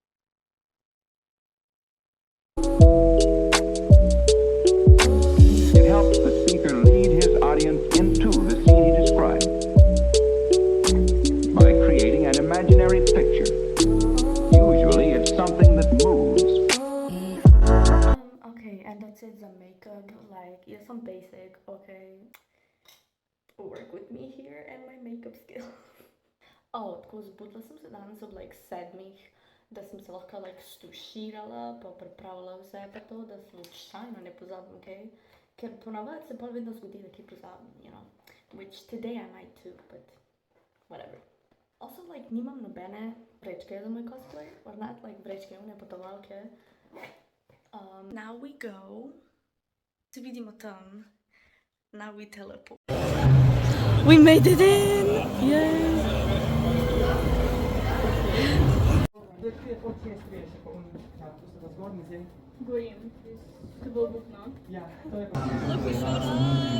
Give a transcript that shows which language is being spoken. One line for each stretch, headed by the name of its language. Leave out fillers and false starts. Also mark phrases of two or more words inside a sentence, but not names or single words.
English: It helps the speaker lead his audience into the scene he described by creating an imaginary picture. Usually it's something that moves. Okay, and that's it, the makeup. Like, yeah, some basic, okay. Work with me here and my makeup skills.
Slovenian: Tako zbudila sem se danes ob like 7, da sem se lahko like stuširala, pa pripravila vse pa to, da slučajno ne pozabim, okay? Ker ponavadi se pol vedno zgodi, da kaj pozabim,
English: you know. Which today I might too, but whatever. Also, like,
Slovenian: nimam nobene vrečke za moj cosplay,
English: or not, like,
Slovenian: vrečke, one potovalke.
English: Now we go.
Slovenian: Se vidimo tam.
English: Now we teleport. We made it in!
Slovenian: Yay! Gorim. To bo obupno.
English: Look, we showed up!